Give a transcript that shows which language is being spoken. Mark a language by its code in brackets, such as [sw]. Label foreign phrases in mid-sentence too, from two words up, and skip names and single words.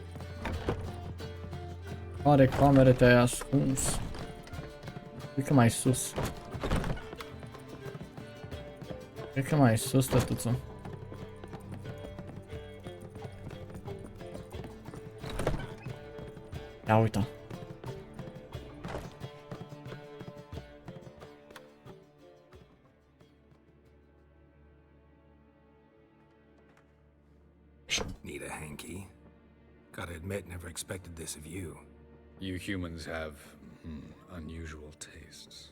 [ro] Care camere te-ai ascuns? Cred că mai sus. Cred că mai sus, tătuță. Ia uita. [en] Need a hanky? Gotta admit, never expected this of you. You humans have unusual tastes.